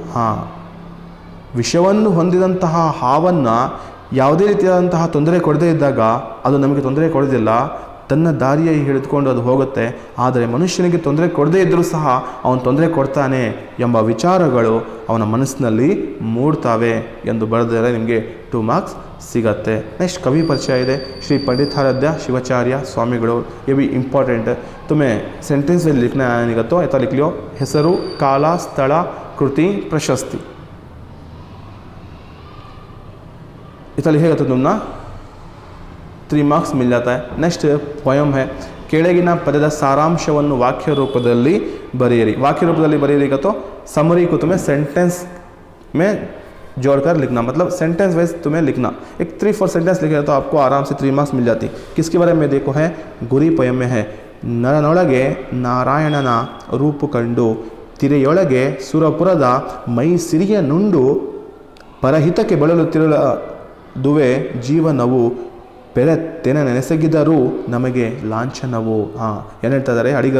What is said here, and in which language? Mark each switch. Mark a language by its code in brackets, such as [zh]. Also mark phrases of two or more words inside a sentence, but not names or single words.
[kn] ವಿಷವನ್ನು ಹೊಂದಿದಂತಹ ಹಾವನ್ನು ಯಾವುದೇ ರೀತಿಯಾದಂತಹ ತೊಂದರೆ ಕೊಡದೇ ಇದ್ದಾಗ ಅದು ನಮಗೆ ತೊಂದರೆ ಕೊಡೋದಿಲ್ಲ, ತನ್ನ ದಾರಿಯ ಹಿಡಿದುಕೊಂಡು ಅದು ಹೋಗುತ್ತೆ. ಆದರೆ ಮನುಷ್ಯನಿಗೆ ತೊಂದರೆ ಕೊಡದೇ ಇದ್ದರೂ ಸಹ ಅವನು ತೊಂದರೆ ಕೊಡ್ತಾನೆ ಎಂಬ ವಿಚಾರಗಳು ಅವನ ಮನಸ್ಸಿನಲ್ಲಿ ಮೂಡ್ತವೆ ಎಂದು ಬರೆದರೆ ನಿಮಗೆ 2 ಮಾರ್ಕ್ಸ್ ಸಿಗತ್ತೆ. ನೆಕ್ಸ್ಟ್, ಕವಿ ಪರಿಚಯ ಇದೆ. ಶ್ರೀ पंडिताराध्य शिवाचार्य स्वामीಗಳು. [hi] ये भी इंपॉर्टेंट है. तुम्हें सेंटेंस में लिखना है तो ऐसा लिख लियो. [kn] ಹೆಸರು, ಕಾಲ, ಸ್ಥಳ, ಕೃತಿ, ಪ್ರಶಸ್ತಿ. [hi] इतना लिखेगा तो तुम ना 3 ಮಾರ್ಕ್ಸ್ मिल जाता है. [en] next poem है. [kn] ಕೆಳಗಿನ ಪದದ ಸಾರಾಂಶವನ್ನು ವಾಕ್ಯ ರೂಪದಲ್ಲಿ ಬರೆಯಿರಿ. ವಾಕ್ಯ ರೂಪದಲ್ಲಿ [hi] बरेगा तो समरी को तुम्हें सेंटेंस में जोड़कर लिखना, मतलब [en] sentence wise [hi] तुम्हें लिखना. एक 3-4 सेंटेंस लिखेगा तो आपको आराम से 3 मार्क्स मिल जाती. किसके बारे में देखो है? गुरी पोयम में है. [kn] ನರನೊಳಗೆ ನಾರಾಯಣನ ರೂಪು ಕಂಡು, ತಿರೆಯೊಳಗೆ ಸುರಪುರದ ಮೈ ಸಿರಿಯ ನುಂಡು, ಪರಹಿತಕ್ಕೆ ಬಳಲುತ್ತಿರದುವೆ ಜೀವನವು, ಪೆರೆತ್ತೆನ ನೆನೆಸಗಿದರೂ ನಮಗೆ ಲಾಂಛನವು. ಏನು ಹೇಳ್ತಾ ಇದ್ದಾರೆ ಅಡಿಗರು?